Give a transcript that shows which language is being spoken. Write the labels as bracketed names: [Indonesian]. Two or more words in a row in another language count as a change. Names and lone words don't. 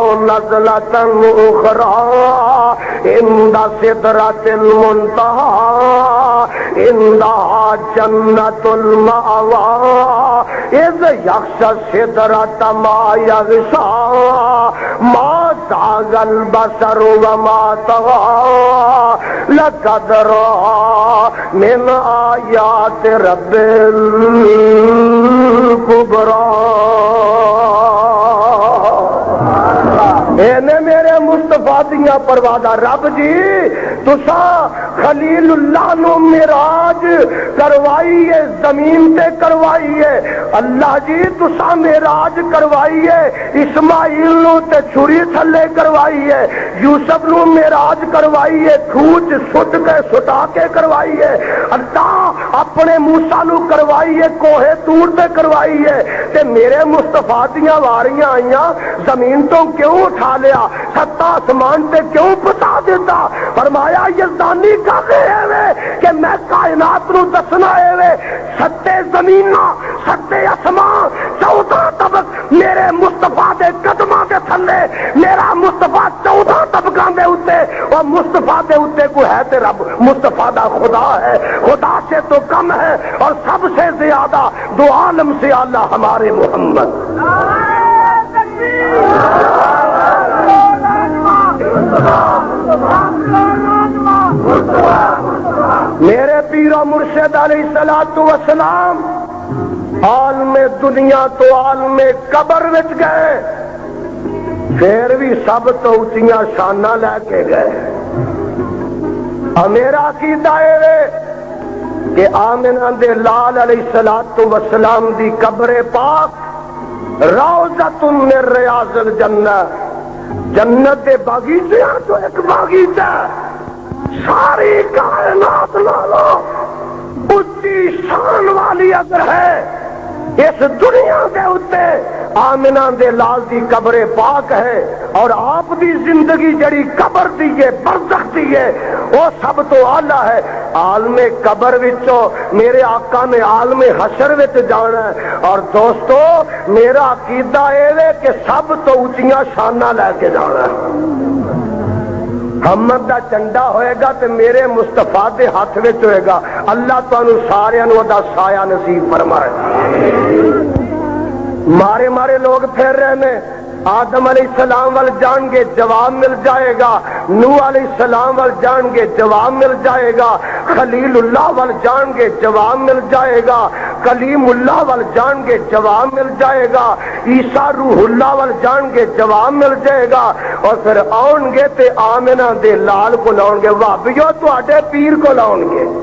[Arabic] نزلة أخرى عند سدرة المنتهى عندها جنة المأوى إذ يغشى السدرة ما يغشى ما زاغ البصر وما طغى لقد رأى من آيات رب [Punjabi] الكبرى میرے مصطفیٰ دیا پروادہ رب جی تساں خلیل اللہ نو معراج کروائی ہے، زمین تے کروائی ہے۔ اللہ جی تساں معراج کروائی ہے، اسماعیل نو تے چھری تھلے کروائی ہے، یوسف نو معراج کروائی ہے، کھوج سٹ کے سٹا کے کروائی ہے۔ اللہ اپنے موسیٰ نو کروائی ہے، کوہ طور تے کروائی ہے، تے میرے مصطفیٰ دیاں واریاں آئیاں زمین تو کیوں اٹھا لیا، ستا آسمان تے کیوں پتا دیتا؟ فرمایا یزدانی کہتے ہیں کہ میں کائنات نو دسنا ہے ستے زمین ستے آسمان 14 طبق میرے مصطفیٰ دے قدماں دے تھلے، میرا مصطفیٰ 14 طبقاں دے اوتے، اور مصطفیٰ دے اوتے کو ہے تے رب مصطفیٰ دا خدا ہے، [Urdu] خدا سے تو کم ہے اور سب سے زیادہ دو عالم سے اعلیٰ ہمارے محمد۔ [Punjabi] میرے پیر و مرشد [Arabic] علیہ الصلوۃ والسلام [Punjabi] عالم دنیا تو عالم قبر وچ گئے، پھر بھی سب تو اونچیاں شاناں لے کے گئے۔ میرا عقیدہ ہے کہ آمنہ دے لال [Arabic] علیہ الصلوۃ والسلام [Punjabi] دی قبر پاک روضۃ [Arabic] من ریاض الجنہ، [Punjabi] جنت دے باغیچے تو ایک باغیچہ ساری کائنات نالوں اونچی شان والی اگر ہے اس دنیا دے اوتے آمنہ دے لال دی قبر پاک ہے، اور آپ دی زندگی جڑی قبر دی ہے برزخ دی ہے وہ سب تو اعلیٰ ہے۔ عالم قبر وچوں میرے آقا نے عالم حشر وچ جانا ہے، اور دوستو میرا عقیدہ ہے کہ سب تو اونچیاں شاناں لے کے جانا ہے۔ محمد دا جھنڈا ہوئے گا تے میرے مصطفیٰ دے ہاتھ وچ ہوئے گا۔ اللہ تانوں ساریاں نوں دا سایہ نصیب فرمائے۔ مارے لوگ پھر رہے نے، آدم [Arabic] علیہ السلام [Punjabi] وال جان گے جواب مل جائے گا، نوح [Arabic] علیہ السلام [Punjabi] وال جان گے جواب مل جائے گا، خلیل اللہ وال جان گے جواب مل جائے گا، کلیم اللہ وال جان گے جواب مل جائے گا، عیسیٰ روح اللہ وال جان گے جواب مل جائے گا، اور پھر آؤن گے تے آمنہ دے لال کو لاؤن گے، وہابیو تواڈے پیر کو لاؤن گے۔